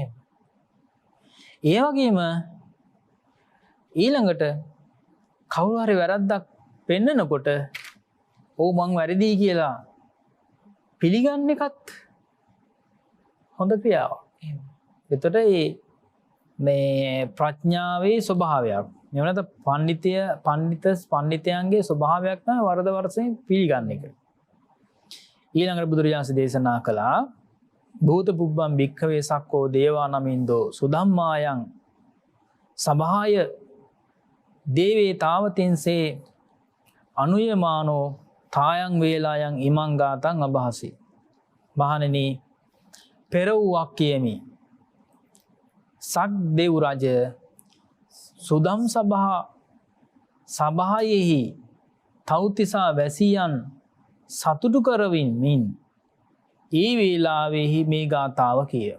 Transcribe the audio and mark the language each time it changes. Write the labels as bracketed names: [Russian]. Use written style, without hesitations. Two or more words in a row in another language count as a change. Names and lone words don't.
[Sinhala] ඒ වගේම ඊළඟට කවුරු හරි වැරද්දක් පෙන්නනකොට ඕ මං වැරදි කියලා පිළිගන්න එකත් හොඳ ක්‍රියාවක්. එතකොට මේ ප්‍රඥාවේ ස්වභාවයක්. එහෙම නැත්නම් පණ්ඩිතයන්ගේ ස්වභාවයක් තමයි වරද වශයෙන් පිළිගන්න එක. [Pali] ඊළඟට බුදුරජාණන් දේශනා කළා භූත පුබ්බම් භික්ඛවේ සක්කෝ දේවා නමින්දෝ සුධම්මායන් සභාය දේවේ තාවතින්සේ අනුයමානෝ තායන් වේලායන් ඉමං ගාතං අභාසි. [Sinhala] මහණෙනි පෙර වූවක් කියමි. සක් දෙව් රජ සුදම් සභායෙහි තව්තිසා වැසියන් සතුටු කරවින්මින් ඒ වේලාවෙහි මේ ගාථාව කිය.